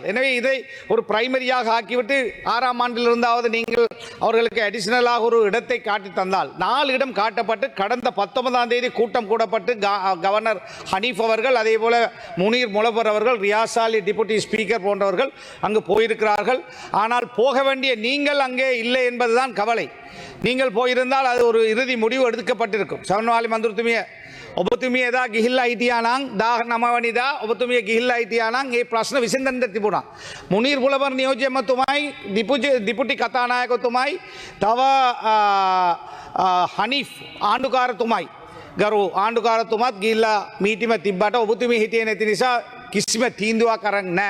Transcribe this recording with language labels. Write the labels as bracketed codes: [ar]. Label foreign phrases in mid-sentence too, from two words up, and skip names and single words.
[ta] எனவே இதை ஒரு பிரைமரியாக ஆக்கிவிட்டு 6ஆம் ஆண்டிலிருந்தாவது நீங்கள் அவர்களுக்கு அடிஷனலாக ஒரு இடத்தை காட்டி தந்தால், 4 இடம் காட்டப்பட்டு கடந்த 19ஆம் தேதி கூட்டம் கூடப்பட்டு கவர்னர் ஹனீஃப் அவர்கள், அதே போல முனீர் முலவர் அவர்கள், ரியாசாலி [en] deputy speaker [ta] போன்றவர்கள் அங்கு போயிருக்கிறார்கள். ஆனால் போக வேண்டிய நீங்கள் அங்கே இல்லை என்பதுதான் கவலை. நீங்கள் போயிருந்தால் அது ஒரு இறுதி முடிவு எடுக்கப்பட்டிருக்கும். [si] සමන්වාලි මන්ත්‍රතුමිය, ඔබතුමිය එදා ගිහිල්ලා හිටියා නම් 19 වෙනිදා ඔබතුමිය ගිහිල්ලා හිටියා නම් මේ ප්‍රශ්න විසඳන්න තිබුණා. මුනීර් මුලවර් නියෝජ්‍යමතුමයි, දිපුටි කතානායකතුමයි, තව හනීෆ් ආණ්ඩුකාරතුමයි, ගරු ආණ්ඩුකාරතුමත් ගිහිල්ලා මීටිම තිබ්බට ඔබතුමිය හිටියේ නැති නිසා කිසිම තීන්දුවක් අරන් නැහැ.